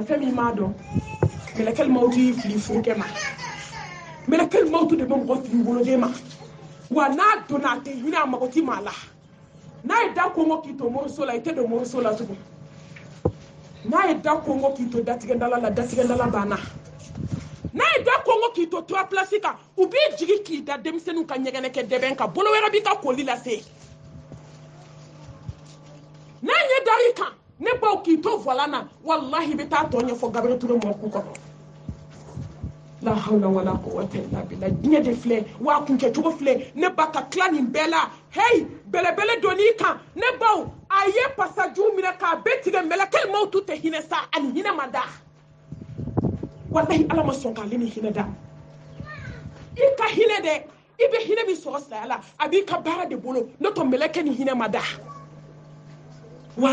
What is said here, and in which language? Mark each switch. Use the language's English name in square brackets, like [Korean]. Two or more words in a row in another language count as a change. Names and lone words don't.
[Bambara] fɛn min m'a dɔn mɛlɛkɛl mawutu y'i fili furukɛ ma mɛlɛkɛl mawutu de bɛ mɔgɔ fili woloden ma wa n'a donna a tɛ hinɛ a mago ti maa la n'a ye da kɔngɔ k'i to moriso la i tɛ don moriso la tugun n'a ye da kɔngɔ k'i to datigɛdala la datigɛdala banna n'a ye da kɔngɔ k'i to [French] trois place [Bambara] kan u b'i jigi k'i da denmisɛnninw ka ɲɛgɛnɛ kɛ dɛbɛn kan bolo wɛrɛ b'i ka koli lase n'a ɲɛ dar'i kan ne baw k'i to voila na wallahi bɛ taa tɔ ɲɛfɔ Gabriel Touré mɔku kɔnɔ la [Arabic] حول ولا قوة إلا بالله [Bambara] diɲɛ de filɛ wa kuncɛ cogo filɛ ne ba ka tila nin bɛɛ la hey belebele donn'i kan ne baw a ye pasaju minɛ k'a bɛɛ tigɛ mɛlɛkɛl mawutu tɛ hinɛ sa ani hinɛ ma da wallahi ala ma sɔn k'ale ni hinɛ da i ka hinɛ dɛ i bɛ hinɛ min sɔrɔ saya la a b'i ka baara de bolo ne tɔ mɛlɛkɛ ni hinɛ ma da wa